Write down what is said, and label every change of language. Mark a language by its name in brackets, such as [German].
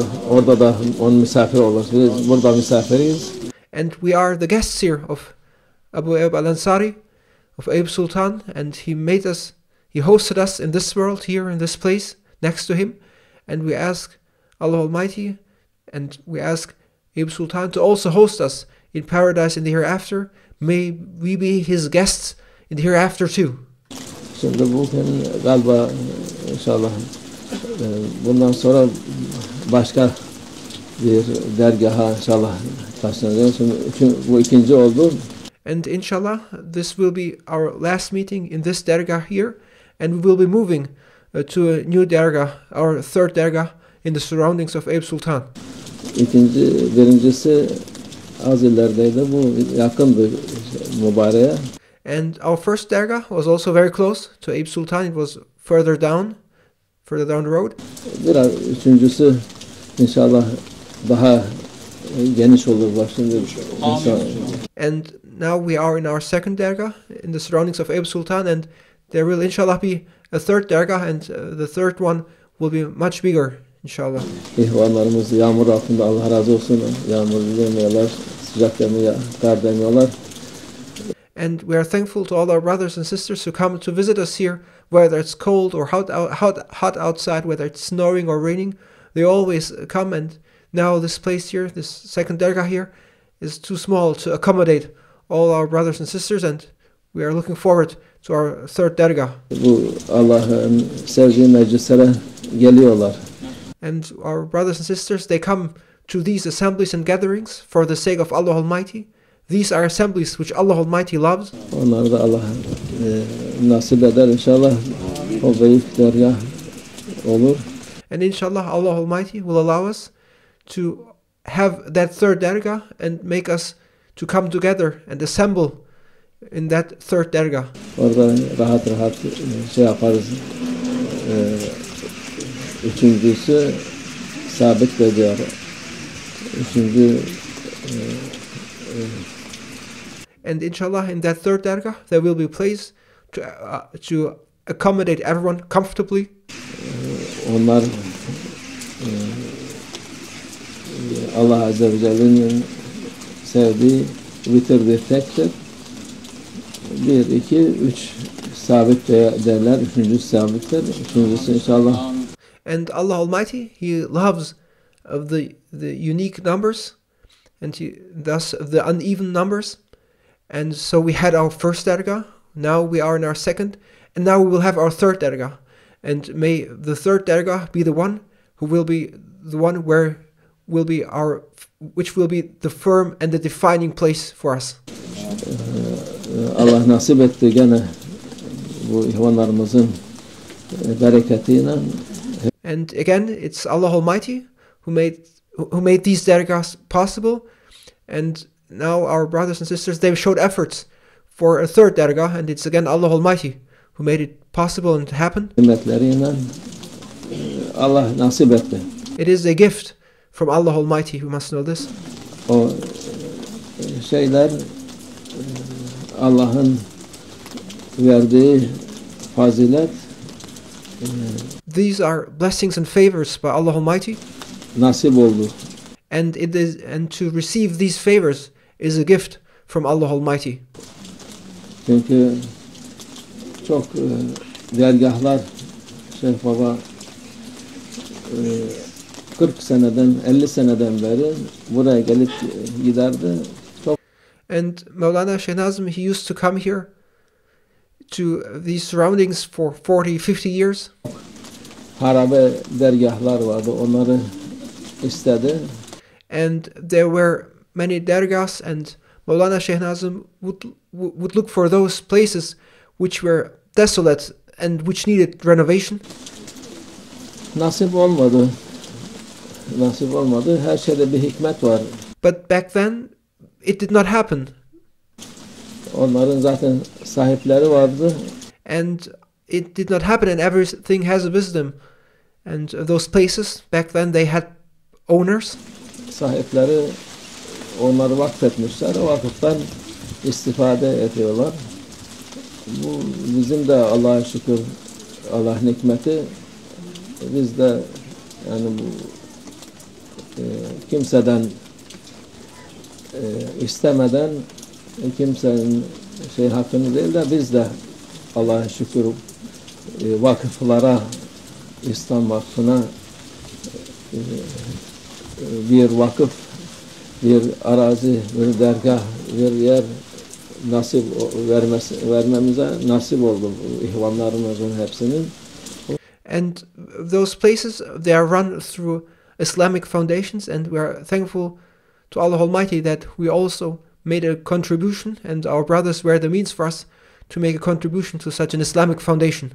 [Turkish] Orada da onun misafir olur. Biz burada misafiriyiz. [English] And we are the guests here of Abu Eyyub al-Ansari, of Eyüp Sultan, and he hosted us in this world, here in this place, next to him. And we ask Allah Almighty, and we ask Eyüp Sultan to also host us in paradise in the hereafter. May we be his guests in the hereafter too. [Turkish] Şimdi bugün galiba inşallah bundan sonra başka bir dergaha inşallah taşınacağız. Şimdi bu ikinci oldu. [English] And inshallah, this will be our last meeting in this dergah here, and we will be moving to a new dergah, our third dergah in the surroundings of Eyüp Sultan. [Turkish] Birincisi az ilerideydi, bu yakındı mübareğe. [English] And our first dergah was also very close to Eyüp Sultan. It was further down the road. [Turkish] Üçüncüsü inşallah daha geniş olur başında. [English] And now we are in our second dergah in the surroundings of Eyüp Sultan, and there will inshallah be a third dergah, and the third one will be much bigger inshallah. [Turkish] İhvanlarımız yağmur altında, Allah razı olsun, yağmur demiyorlar, sıcak demiyor, kar demiyorlar. [English] And we are thankful to all our brothers and sisters who come to visit us here, whether it's cold or hot outside, whether it's snowing or raining. They always come, and now this place here, this second dergah here, is too small to accommodate all our brothers and sisters, and we are looking forward to our third dergah. [Turkish] Bu Allah'ın sevdiği meclislere geliyorlar. [English] And our brothers and sisters, they come to these assemblies and gatherings for the sake of Allah Almighty. These are assemblies which Allah Almighty loves. [Turkish] Onlar da Allah nasip eder inşallah o büyük dergah olur. [English] And inshallah, Allah Almighty will allow us to have that third dergah and make us to come together and assemble in that third dergah. [Turkish] Orada rahat rahat şey yaparız. Üçüncüsü sabit de diyor. Üçüncü [English] And inshallah, in that third dergah, there will be a place to accommodate everyone comfortably. [Turkish] onlar Allah Azze ve Celle'nin sevdiği vitir tektir. 1, 2, 3 sabit derler. Üçüncüsü sabittir. Üçüncüsü inşallah. [English] And Allah Almighty, He loves of the unique numbers, and thus the uneven numbers. And so we had our first dergah. Now we are in our second, and now we will have our third dergah. And may the third dergah be the one who will be the one where will be which will be the firm and the defining place for us. [Turkish] Allah nasip etti gene bu ihvanlarımızın bereketiyle. [English] And again, it's Allah Almighty who made these dergahs possible. And now our brothers and sisters, they've showed efforts for a third dergah, and it's again Allah Almighty who made it possible and happen. [Turkish] Nimetleriyle Allah nasip etti. [English] It is a gift from Allah Almighty. We must know this. [Turkish] O şeyler Allah'ın verdiği fazilet. [English] These are blessings and favors by Allah Almighty. [Turkish] Nasip oldu. [English] And to receive these favors is a gift from Allah Almighty. [Turkish] Çünkü çok dergahlar Şeyh Baba 40 seneden 50 seneden beri buraya gelip giderdi. Çok [English] And Maulana Shaykh Nazim, he used to come here to these surroundings for 40-50 years. [Turkish] harabe dergahlar vardı. Onları istedi. [English] And there were many dergahs, and Maulana Shaykh Nazim would look for those places which were desolate and which needed renovation. [Turkish] Nasip olmadı. Nasip olmadı. Her şeyde bir hikmet var. [English] But back then, it did not happen. [Turkish] Onların zaten sahipleri vardı. [English] And it did not happen, and everything has a wisdom. And those places, back then, they had owners. [Turkish] Sahipleri onları vakfetmişler. O vakıftan istifade ediyorlar. Bu bizim de Allah'a şükür, Allah'ın hikmeti. Biz de yani bu kimseden istemeden kimsenin hakkını değil de biz de Allah'a şükür vakıflara, İslam vakfına bir vakıf, bir arazi, bir dergah, bir yer nasip vermemize nasip oldu ihvanlarımızın hepsinin. [English] And those places, they are run through Islamic foundations, and we are thankful to Allah Almighty that we also made a contribution, and our brothers were the means for us to make a contribution to such an Islamic foundation.